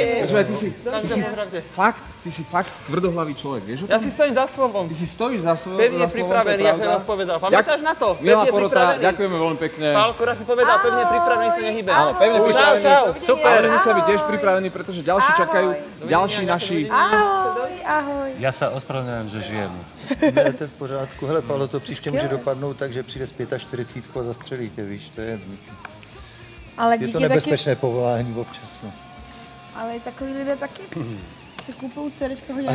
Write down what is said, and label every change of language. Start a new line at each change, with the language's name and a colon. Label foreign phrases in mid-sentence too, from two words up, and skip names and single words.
Slovak: Počúvaj, ty si fakt tvrdohlavý človek, vieš o tom? Ja si stojím za slovom. Ty si stojíš za slovom. Pevne pripravený, ako ja vám povedal. Pamätáš na to? Milá Pevne porota, pripravený. ďakujeme veľmi pekne. Pálko raz si povedal, pevne pripravený sa nehybe. Áno, pevne pripravený. Čau. Super. Ale musia byť tiež pripravení, pretože ďalší čakajú, ďalší naši... Ahoj.
Czech: Já se
Slovak: ospravedlňujem, že žijem.
Czech: Ne, to je v pořádku. Hele, Paolo, to příště může dopadnout tak, že přijde s 45 a zastřelí tě, víš, to je... Ale Je to nebezpečné povolání občas, no. Ale takový lidé taky si kupují CDčka, hodí